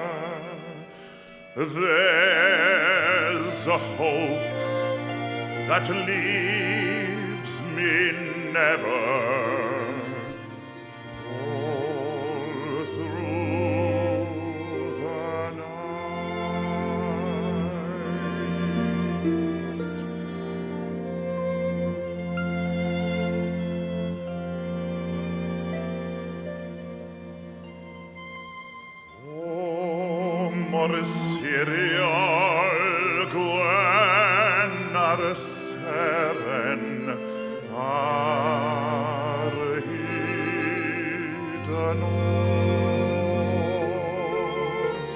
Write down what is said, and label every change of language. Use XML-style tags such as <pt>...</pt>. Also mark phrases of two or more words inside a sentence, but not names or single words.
<en>There's a hope that leaves me never all through the night.</en> <cy>O mor siriol gwen ar y seren ar hyd y nos.</cy>